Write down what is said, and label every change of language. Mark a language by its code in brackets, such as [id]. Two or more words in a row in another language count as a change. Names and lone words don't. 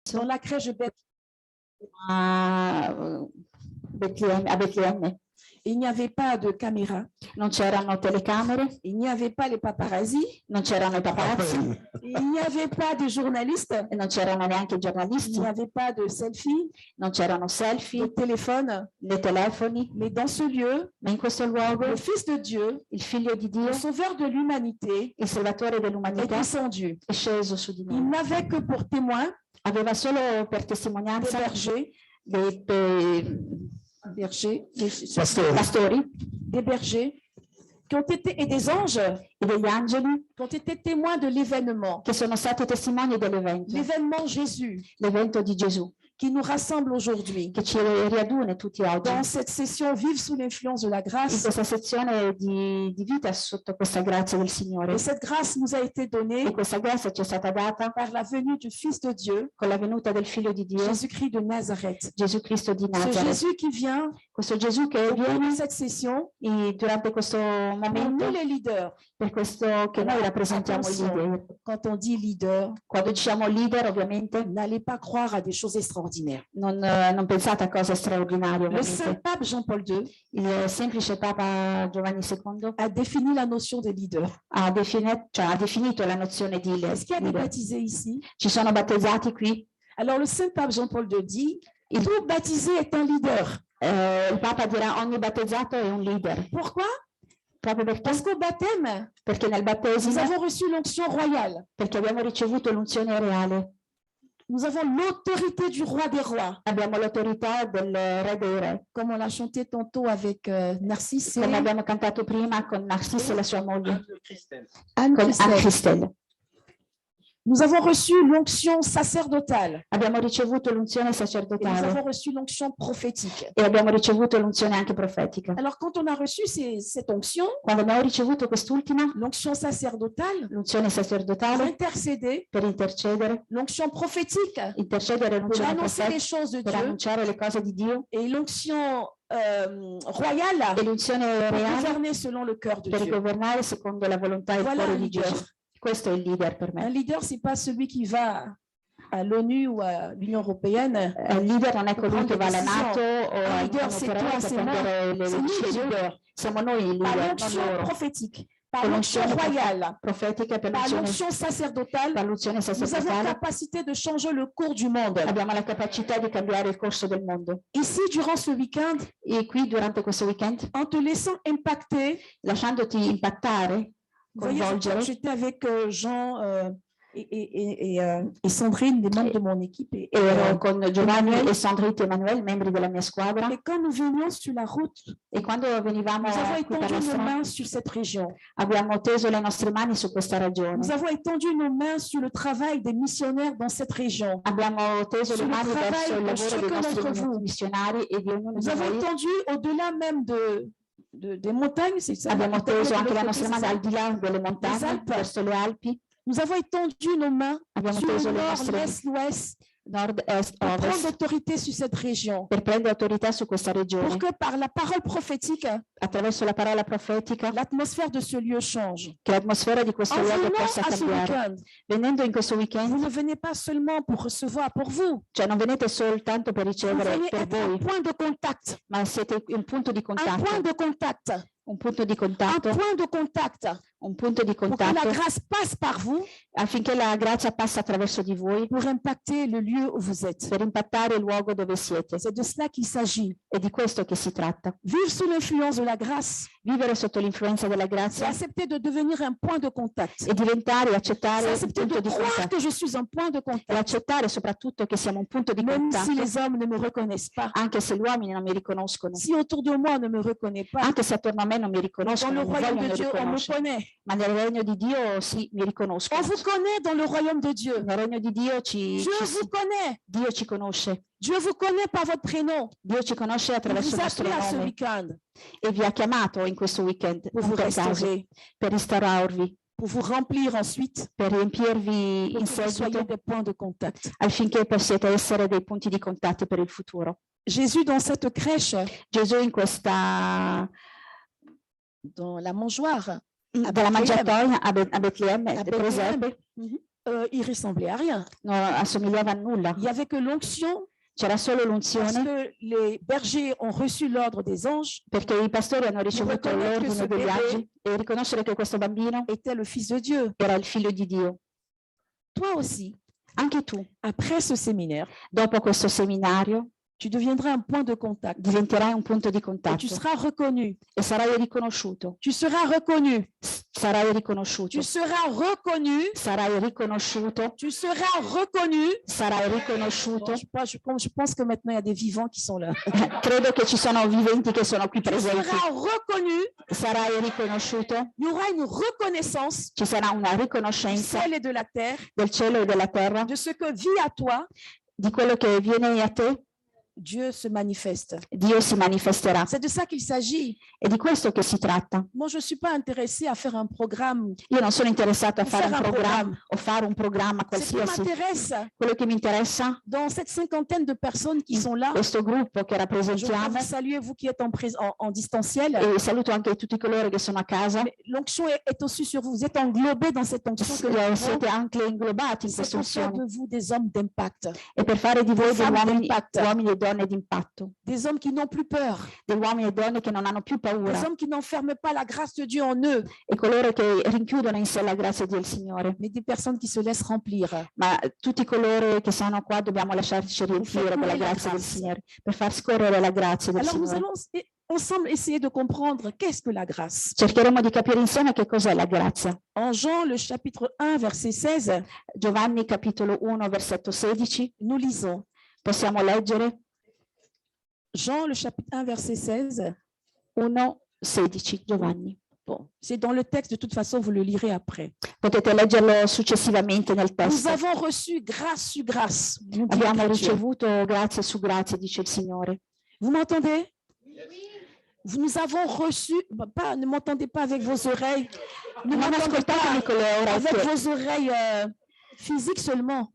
[fr] dans la crèche de [it] a Betlemme. [fr] il n'y avait pas de caméra, [it] Non c'erano telecamere, [fr] il n'y avait pas les paparazzis, [it] non c'erano i paparazzi, [fr] il n'y avait pas de journalistes, [it] e non c'erano neanche i [fr] il [it] giornalisti, [fr] n'y avait pas de selfies, [it] non c'erano [fr] de [it] selfie, [fr] téléphone. [it] né telefoni, [fr] Mais dans ce lieu, [it] ma in questo luogo [fr] le Fils de Dieu, [it] il Figlio di Dio, [fr] le Sauveur de l'humanité, [it] il Salvatore [fr] est [it] dell'umanità, [fr] descendu. [it] è sceso su di [fr] Il [it] noi. [fr] n'avait que pour témoin [it] Aveva solo per [fr] des [it] testimonianza [fr] bergers, [it] dei pastori [fr] des bergers qui ont été, et des anges [it] e degli angeli [fr] qui ont été témoins de l'événement. [it] che sono stati testimoni dell'evento, [fr] L'événement Jésus [it] l'evento di Gesù, [fr] qui nous rassemble aujourd'hui. [it] che ci riaduna tutti oggi. [fr] Dans cette session Vive sous l'influence de la [it] In [fr] grâce, [it] questa sezione di vita sotto questa grazia del Signore. [fr] et cette grâce nous a été donnée [it] E questa grazia ci è stata data [fr] par la venue du Fils de Dieu, [it] con la venuta del Figlio di Dio, [fr] Jésus-Christ de Nazareth. [it] Gesù Cristo di [fr] Ce [it] Nazareth. [fr] Jésus qui vient [it] Questo Gesù che [fr] au cours de [it] viene [fr] cette session [it] durante questo [fr] pour [it] momento, [fr] nous les leaders. [it] per questo che noi rappresentiamo i leader. [fr] Attention, quand on dit leader, [it] Quando diciamo leader, ovviamente, [fr] n'allez pas croire à des choses extraordinaires. [it] non pensate a cose straordinarie, [fr] Le Saint [it] ovviamente. [fr] Pape Jean-Paul II [it] Il semplice Papa Giovanni II [fr] a défini la notion des leaders. [it] ha definito la nozione di [fr] Est-ce qu'il y a des [it] leader. [fr] baptisés ici? [it] Ci sono battezzati qui? [fr] Alors le Saint Pape Jean-Paul II dit, tout baptisé est un leader. [it] Il Papa dirà ogni battezzato è un leader. [fr] Pourquoi? [it] Proprio perché? [fr] Parce qu'au baptême, [it] Perché nel [fr] nous [it] battesimo, [fr] avons reçu l'onction royale. [it] perché abbiamo ricevuto l'unzione reale, [fr] Nous avons l'autorité du roi des rois. [it] abbiamo l'autorità del Re dei Re, [fr] Comme on l'a chanté tantôt avec Narcisse [it] come [fr] et [it] abbiamo cantato prima con Narcisse e la sua moglie, [fr] Anne [it] con [fr] Christelle. [it] Christelle. [fr] Nous avons reçu l'onction sacerdotale [it] Abbiamo ricevuto l'unzione [fr] et nous [it] sacerdotale [fr] avons reçu l'onction prophétique. [it] e abbiamo ricevuto l'unzione anche profetica. [fr] Alors quand on a reçu cette onction, [it] Quando abbiamo ricevuto quest'ultima, [fr] l'onction sacerdotale, [it] l'unzione [fr] pour [it] sacerdotale, [fr] intercéder, [it] per intercedere, [fr] l'onction prophétique, [it] intercedere [fr] pour [it] l'unzione [fr] annoncer les [it] profetica, [fr] choses de [it] per [fr] Dieu, [it] annunciare le cose di Dio, [fr] et l'onction royale [it] e l'unzione [fr] pour [it] reale [fr] gouverner selon le cœur de [it] per [fr] Dieu. [it] governare secondo la volontà e il [fr] Voilà [it] cuore [fr] un [it] di [fr] leader. [it] Gesù. Questo è il leader per [fr] Un [it] me. [fr] leader, c'est pas celui qui va à l'ONU ou à l'Union européenne. [it] Il leader non è colui [fr] prendre [it] che va alla [fr] le [it] NATO o [fr] Un [it] all'Unione [fr] leader, c'est [it] Europea [fr] toi, [it] per [fr] c'est [it] prendere le [fr] C'est nous les [it] decisioni. [fr] leaders. [it] Siamo noi il [fr] Par [it] leader, non [fr] l'onction [it] loro. [fr] prophétique, par [it] Con [fr] l'onction [it] l'unzione [fr] royale, [it] profetica, per [fr] par [it] l'unzione [fr] l'onction sacerdotale, [it] per l'unzione [fr] nous avons la [it] sacerdotale, [fr] capacité de changer le cours du monde. [it] abbiamo la capacità di cambiare il corso del mondo. [fr] Ici, durant ce week-end, [it] E qui, durante questo weekend, [fr] en te laissant impacter, [it] lasciandoti impattare, [fr] vous voyez, [it] coinvolgere, [fr] j'étais avec Jean et Sandrine, des membres de mon équipe. [it] ero con Giovanni e Sandrine Emanuele, membri della mia squadra, [fr] Et quand nous venions sur la route, [it] e quando venivamo [fr] nous avons [it] qui per la [fr] étendu nos [it] strada, [fr] mains sur cette région. [it] abbiamo teso le nostre mani su questa ragione. [fr] Nous avons étendu nos mains sur le travail des missionnaires dans cette région. [it] Abbiamo teso le Sul mani [fr] travail [it] verso il di lavoro dei [fr] chacun d'entre [it] nostri [fr] vous. [it] missionari e di ognuno [fr] Nous [it] di [fr] avons [it] noi. [fr] étendu au-delà même des montagnes, c'est ça? [it] Abbiamo teso anche la [fr] L'autre [it] nostra [fr] côté, [it] mano [fr] c'est [it] al di là delle montagne, Alpi. verso le Alpi. [fr] Nous avons étendu nos mains [it] Abbiamo [fr] sur le [it] teso le [fr] nord, [it] nostre [fr] l'est, l'ouest, [it] nord, est, [fr] pour prendre [it] ovest [fr] autorité sur cette région. [it] per prendere autorità su questa [fr] Pour [it] regione. [fr] que par la parole prophétique, [it] Attraverso la parola profetica, [fr] l'atmosphère de ce lieu change. [it] che l'atmosfera di questo [fr] En [it] luogo [fr] venant [it] possa [fr] à ce [it] cambiare. [fr] week-end, [it] Venendo in questo [fr] vous [it] weekend, [fr] ne venez pas seulement pour recevoir pour vous, [it] cioè non venite soltanto per [fr] vous [it] ricevere [fr] venez [it] per [fr] être un [it] voi, [fr] point de contact, [it] ma siete un punto di [fr] un [it] contatto, [fr] point de contact, [it] un punto di [fr] un [it] contatto, [fr] point de contact, [it] un punto di [fr] pour que la [it] contatto [fr] grâce passe par vous [it] affinché la grazia passi attraverso di voi [fr] pour impacter le lieu où vous êtes. [it] per impattare il luogo dove siete. [fr] C'est de cela qu'il s'agit. [it] È di questo che si tratta. [fr] Vivre sous l'influence de la grâce, [it] Vivere sotto l'influenza della [fr] c'est [it] grazia [fr] accepter de devenir un point de contact. [it] e diventare e [fr] C'est [it] accettare un [fr] accepter [it] punto [fr] de [it] di [fr] croire [it] contatto [fr] que je suis un point de [it] e [fr] contact, [it] accettare soprattutto che siamo un punto di [fr] même si [it] contatto, [fr] les hommes ne me reconnaissent pas, [it] anche se gli uomini non mi riconoscono, [fr] si autour de moi on ne me reconnaît pas. [it] anche se attorno a me non mi [fr] Dans [it] riconoscono, [fr] le [it] non [fr] royaume [it] vogliono [fr] de Dieu, on me [it] riconoscere, [fr] connaît. [it] ma nel regno di Dio sì, mi [fr] On [it] riconoscono. [fr] vous connaît dans le royaume de Dieu. [it] Nel regno di Dio [fr] Dieu vous connaît. [it] Dio ci conosce. [fr] Dieu vous connaît par votre prénom. [it] Dio ci conosce [fr] Il [it] attraverso [fr] vous [it] il [fr] a [it] nostro [fr] appelé à ce [it] nome [fr] week-end [it] e vi ha chiamato in questo weekend [fr] pour [it] non [fr] vous [it] per caso, [fr] restaurer, [it] per restaurarvi, [fr] pour vous remplir ensuite, [it] per riempirvi [fr] pour [it] in [fr] que vous soyez [it] seguito [fr] des points de contact. [it] affinché possiate essere dei punti di contatto per il futuro. [fr] Jésus, dans cette crèche, [it] Gesù in questa [fr] dans la mangeoire, [it] dalla mangiatoia a Betlemme, [fr] à [it] presepe, [fr] Bethléem, il ressemblait à rien. [it] non assomigliava a nulla. [fr] Il n'y avait que l'onction [it] C'era solo [fr] parce [it] l'unzione [fr] que les bergers ont reçu l'ordre des anges, [it] perché i pastori hanno ricevuto riconoscere che l'ordine ce degli bébé angeli e riconoscere che questo bambino [fr] était le Fils de Dieu. [it] era il figlio di Dio. [fr] Toi aussi, [it] Anche tu, [fr] après ce séminaire, [it] dopo questo seminario, [fr] tu deviendras un point de contact [it] diventerai un punto di [fr] et [it] contatto [fr] tu seras reconnu. [it] e sarai riconosciuto. [fr] Tu seras reconnu. [it] Sarai riconosciuto. [fr] Tu seras reconnu. [it] Sarai riconosciuto. [fr] Tu seras reconnu. [it] Sarai [fr] Bon, [it] riconosciuto. [fr] je pense que maintenant il y a des vivants qui sont là. [it] Credo che ci sono viventi che sono qui [fr] Tu [it] presenti. [fr] seras reconnu. [it] Sarai riconosciuto. [fr] Il y aura une reconnaissance [it] Ci sarà una [fr] du [it] riconoscenza [fr] ciel et de la terre [it] del cielo e della terra, [fr] de ce que vit à toi, [it] di quello che viene a te. [fr] Dieu se manifeste. [it] Dio si manifesterà. [fr] C'est de ça qu'il s'agit. [it] È di questo che si tratta. [fr] Moi, je ne suis pas intéressée à faire un programme. [it] Io non sono interessato a fare un [fr] Faire un [it] programma o fare un programma [fr] Ce qui [it] qualsiasi. [fr] m'intéresse, [it] Quello che mi interessa, [fr] dans cette cinquantaine de personnes qui sont là, [it] questo gruppo che [fr] je voudrais [it] rappresentiamo, [fr] vous saluer, vous qui êtes en distanciel. [it] e saluto anche tutti coloro che sono a casa. [fr] Mais l'onction est aussi sur vous. Vous êtes englobés dans cette onction que nous avons. [it] Siete anche inglobati in [fr] C'est [it] questa [fr] pour faire [it] unzione [fr] de vous des hommes d'impact, [it] e per fare di voi degli [fr] femmes [it] uomini, [fr] d'impact. [it] uomini e donne d'impatto, [fr] des hommes qui n'ont plus peur, [it] degli uomini e donne che non hanno più [fr] des [it] paura [fr] hommes qui n'enferment pas la grâce de Dieu en eux, [it] e coloro che rinchiudono in sé la grazia del Signore. [fr] mais des personnes qui se laissent remplir. [it] Ma tutti coloro che sono qua dobbiamo lasciarci riempire della grazia del Signore per far scorrere la grazia del [fr] Alors nous [it] Signore. [fr] allons ensemble essayer de comprendre qu'est-ce que la grâce. [it] Cercheremo di capire insieme che cos'è la grazia. [fr] En Jean, le chapitre 1, verset 16, [it] Giovanni capitolo 1 versetto 16, [fr] nous lisons. [it] possiamo leggere [fr] Jean, le chapitre 1, verset 16. [it] 1:16, Giovanni. [fr] Bon, c'est dans le texte, de toute façon, vous le lirez après. [it] Potete leggerlo successivamente nel [fr] Nous [it] testo. [fr] avons reçu grâce sur grâce. nous dit [it] Abbiamo [fr] l'Écriture. [it] ricevuto grazie su grazie, dice il Signore. [fr] Vous m'entendez? Nous avons reçu, pas, ne m'entendez pas avec vos oreilles, ne [it] Non [fr] m'entendez [it] ascoltatemi [fr] pas [it] con le [fr] avec [it] orecchie, [fr] vos oreilles physiques seulement,